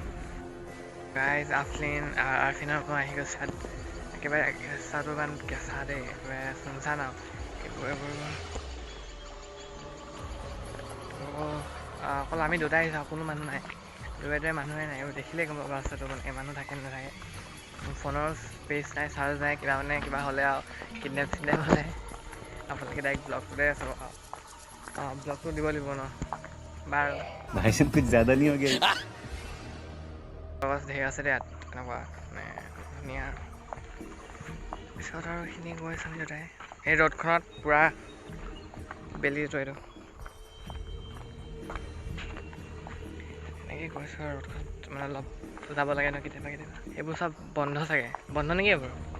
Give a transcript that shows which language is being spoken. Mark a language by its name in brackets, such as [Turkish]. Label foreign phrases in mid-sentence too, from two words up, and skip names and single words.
[Assamese] গাইজ আফ্ৰিনৰ ঘৰ আহি গৈছে, একেবাৰে ৰাস্তাটো ইমান কেঁচা দেই, একেবাৰে চুনচান আৰু এইবোৰ অকল আমি দুটাই আহিছোঁ, কোনো মানুহ নাই, দুৰে মানুহে নাই, দেখিলেই গম পাব ৰাস্তাটো মানে মানুহ থাকে নাথাকে। ফোনৰ স্পেচ নাই, চাৰ্জ নাই, কিবা হ'লে আৰু কিডনেপ হ'লে আপোনালোকে ডাইৰেক্ট ব্লগটোতে চাব আৰু ব্লগটো দিব লাগিব ন বাৰু। [Hindi] भाई साहब कुछ ज्यादा नहीं हो गया? [Assamese] গছ ঢেৰ আছে দে ইয়াত, এনেকুৱা মানে ধুনীয়া। পিছত আৰু এইখিনি গৈছোঁ আমি দুটাই, এই ৰ'দখনত পূৰা বেলিটো এইটো এনেকৈ গৈছোঁ আৰু ৰ'দখনত মানে অলপ যাব লাগে ন কেতিয়াবা এইবোৰ চব বন্ধ চাগে, বন্ধ নেকি এইবোৰ?